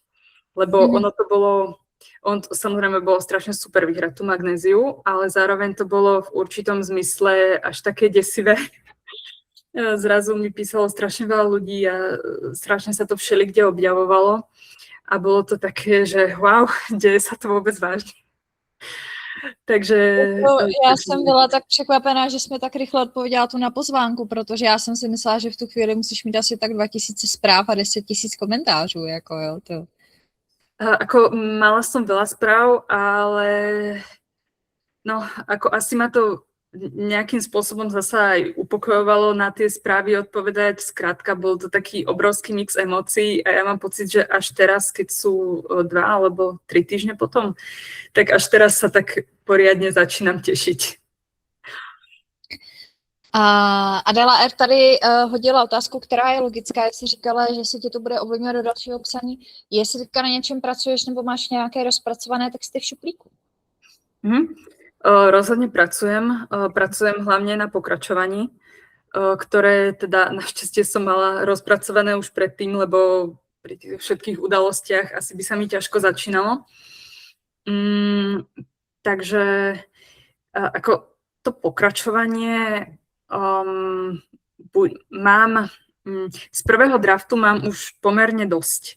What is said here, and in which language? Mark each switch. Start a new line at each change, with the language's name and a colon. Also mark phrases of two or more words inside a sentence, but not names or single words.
Slovak: Lebo ono samozrejme bolo strašne super vyhrať tú magnéziu, ale zároveň to bolo v určitom zmysle až také desivé. Zrazu mi písalo strašne veľa ľudí a strašne sa to všelikde objavovalo. A bolo to také, že wow, deje sa to vôbec vážne. Takže...
Czech: Já jsem byla tak překvapená, že jsme tak rychle odpověděla tu na pozvánku, protože já jsem si myslela, že v tu chvíli musíš mít asi tak 2000 zpráv a 10 000 komentářů.
Slovak: Mala som veľa správ, ale asi ma to nejakým spôsobom zasa aj upokojovalo na tie správy odpovedať. Skrátka, bol to taký obrovský mix emócií a ja mám pocit, že až teraz, keď sú 2 alebo 3 týždne potom, tak až teraz sa tak poriadne začínam tešiť.
Czech: A Adela R. tady hodila otázku, která je logická, jestli říkala, že se ti to bude ovlivňovat do dalšího psaní. Jestli teďka na něčem pracuješ nebo máš nějaké rozpracované texty v šuplíku?
Slovak: Rozhodne pracujem hlavne na pokračovaní, ktoré teda našťastie som mala rozpracované už predtým, lebo pri tých všetkých udalostiach asi by sa mi ťažko začínalo. Takže ako to pokračovanie mám, z prvého draftu mám už pomerne dosť.